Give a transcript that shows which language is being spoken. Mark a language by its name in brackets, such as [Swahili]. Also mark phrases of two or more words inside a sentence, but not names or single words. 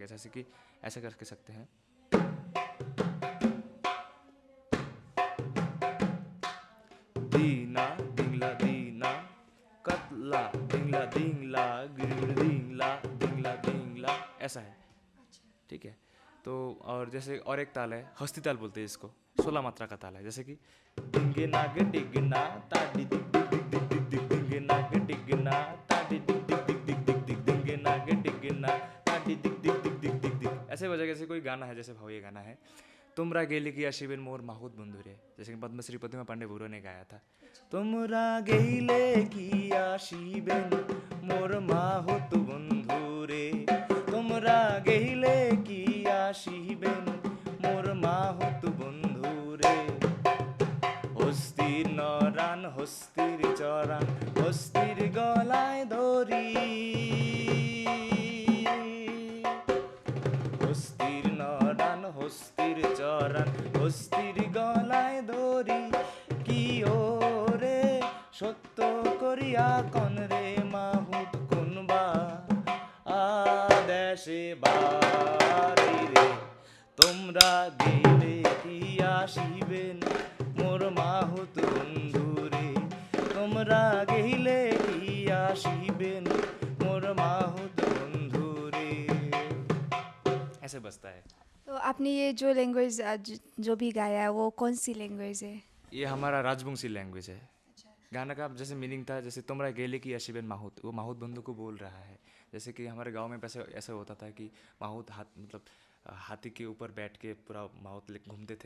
[Hindi] जैसे कि ऐसे करके सकते हैं। दीना दिंगला दीना कतला दिंगला दिंगला दिंगला दिंगला दिंगला, ऐसा है। ठीक है। तो और जैसे और एक ताल है हस्ती ताल बोलते हैं इसको। 16 मात्रा का ताल है। जैसे कि डिंगे नाग डिगना ताडी दिग दिग दिग दिग दिग दिग डिंगे नाग डिगना ताडी दिग दिग दिग दिग दिग दिग डिंगे नाग डिगना ताडी दिग दिग दिग दिग दिग दिग, ऐसे बजा। जैसे कोई गाना है जैसे भावैया गाना है [Rangpuri] তুমরা গেলি কি আসিবেন মোর মাহুত বন্ধুরে, [Hindi] जैसे कि पद्मश्री प्रतिमा पांडे बुरो ने गाया था। [Rangpuri] তোমরা গেলে কি আসিবেন মোর মাহুত বন্ধুরে, তোমরা গেলে কি আসিবেন মোর মাহুত বন্ধুরে, হস্তির নড়ান হস্তির চড়ান হস্তির গলায় দড়ি, হস্তির নড়ান হস্তির চড়ান হস্তির গলায় দড়ি, কি ওরে সত্য করিয়া কন রে মাহুত কোনবা আদেশে বাড়ি রে, তোমরা গেলে কি আসিবেন মোর মাহুত বন্ধুরে, তোমরা গেলে কি আসিবেন মোর মাহুত বন্ধুরে, [Hindi] ऐसे बजता है। तो आपने ये जो लैंग्वेज जो भी गाया है वो कौन सी लैंग्वेज है? ये हमारा राजवंशी लैंग्वेज है। गाना का जैसे मीनिंग था जैसे [Rangpuri] তোমরা গেলে কি আসিবেন মাহুত, [Hindi] वो माहुत बंधु को बोल रहा है। जैसे कि हमारे गांव में वैसे ऐसा होता था कि माहुत मतलब हाथी के ऊपर बैठ के पूरा माहुत लेके घूमते थे।